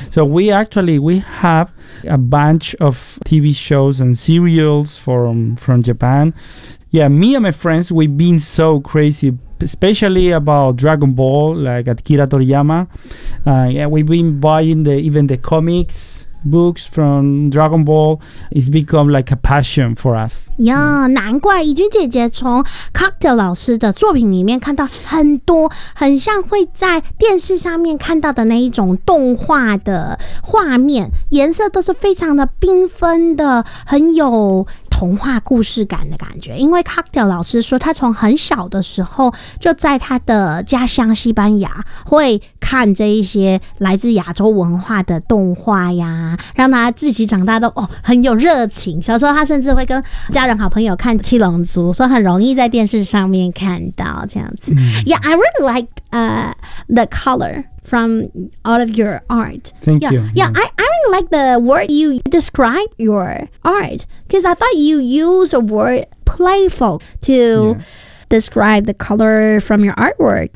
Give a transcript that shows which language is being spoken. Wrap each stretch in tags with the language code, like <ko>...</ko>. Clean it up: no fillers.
<en>So we have a bunch of TV shows and serials from Japan. Yeah, me and my friends, we've been so crazy, especially about Dragon Ball, like Akira Toriyama. We've been buying even the comics, books from Dragon Ball. It's become like a passion for us.</en> <zh>Yeah, 难怪怡君姐姐从 Cocktail 老师的作品里面看到很多很像会在电视上面看到的那一种动画的画面，颜色都是非常的缤纷的，很有童话故事感的感觉。因为 Cocktail 老师说他从很小的时候就在他的家乡西班牙会看这一些来自亚洲文化的动画呀，让他自己长大都很有热情。小时候他甚至会跟家人好朋友看七龙珠，所以很容易在电视上面看到这样子。</zh> <en>Yeah, I really liked the color from all of your art. Thank you. Yeah, I really like the word you describe your art, because I thought you use a word playful to describe the color from your artwork.</en>